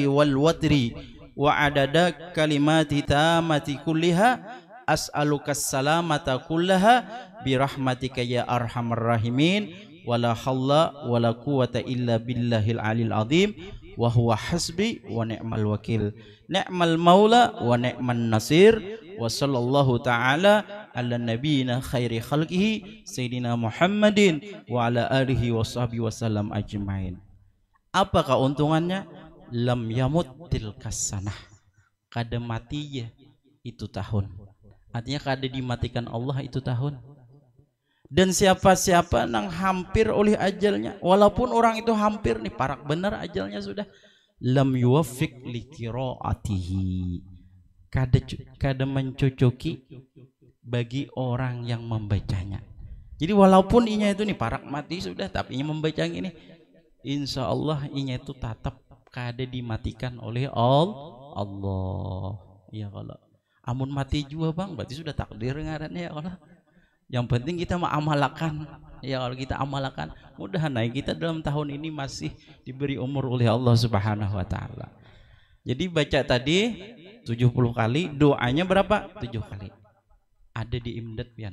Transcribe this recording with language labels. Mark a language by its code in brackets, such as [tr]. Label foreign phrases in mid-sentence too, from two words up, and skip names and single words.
[ar] والوتر وعدد كلمات التامات كلها أسألك السلامة كلها برحمتك يا أرحم الراحمين ولا حول ولا قوة إلا بالله العلي العظيم وهو حسبي ونعم الوكيل نعم المولى ونعم النصير وصلى الله تعالى على نبينا خير خلقه سيدنا محمد وعلى آله وصحبه وسلم أجمعين. [bjn] Apa keuntungannya? [ar] لم يمت تلك السنة, [bjn] kada matinya itu tahun, artinya kada dimatikan Allah itu tahun. Dan siapa-siapa nang hampir oleh ajalnya, walaupun orang itu hampir nih parak benar ajalnya sudah, [ar] لم يوفق لقراءته, [bjn] kada mencocoki bagi orang yang membacanya. Jadi walaupun inya itu nih parak mati sudah, tapi inya membaca ini, [ar] إن شاء الله [bjn] inya itu tetap kada dimatikan oleh Allah. Ya kalau amun mati juga bang, berarti sudah takdir ngarannya [ar] يا الله. [bjn] Yang penting kita mengamalkan. Ya kalau kita amalkan, mudah-mudahan kita dalam tahun ini masih diberi umur oleh Allah [ar] سبحانه وتعالى. [bjn] Jadi baca tadi 70 kali, doanya berapa? 7 kali. Ada di Imdad pian.